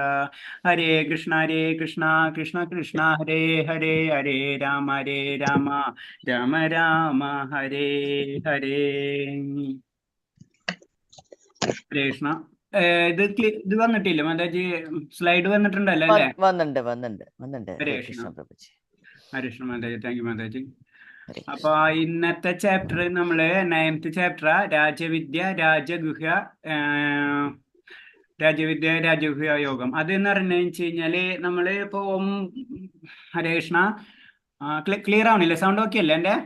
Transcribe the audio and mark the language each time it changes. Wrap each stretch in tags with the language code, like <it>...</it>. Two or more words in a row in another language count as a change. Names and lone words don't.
<sa>ഹരേ കൃഷ്ണ കൃഷ്ണ കൃഷ്ണ ഹരേ ഹരേ. ഹരേ രാമ രാമ രാമ ഹരേ ഹരേ. ഹരേ കൃഷ്ണ.</sa> <ml>ഇത് വന്നിട്ടില്ല മാതാജി? സ്ലൈഡ് വന്നിട്ടുണ്ടല്ലോ അല്ലേ? വന്നിട്ടുണ്ട്.</ml> <sa>ഹരേ Hare കൃഷ്ണ. Krishna Prabhuji. ഹരേ കൃഷ്ണ</sa> <ml>മാതാജി.</ml> <en>thank you</en> <ml>മാതാജി.</ml> <sa>Hare</sa> <ml>അപ്പൊ ഇന്നത്തെ ചാപ്റ്റർ നമ്മള് 9th ചാപ്റ്റർ രാജവിദ്യ രാജഗുഹ്യ യോഗം. അതെന്ന് പറഞ്ഞു വെച്ച് കഴിഞ്ഞാല് നമ്മള് ഇപ്പൊ</ml> <sa>ഹരേ കൃഷ്ണ.</sa> <ml>ക്ലിയർ ആവണില്ലേ?</ml> <en>sound okay</en> <ml>അല്ലേ എന്റെ?</ml>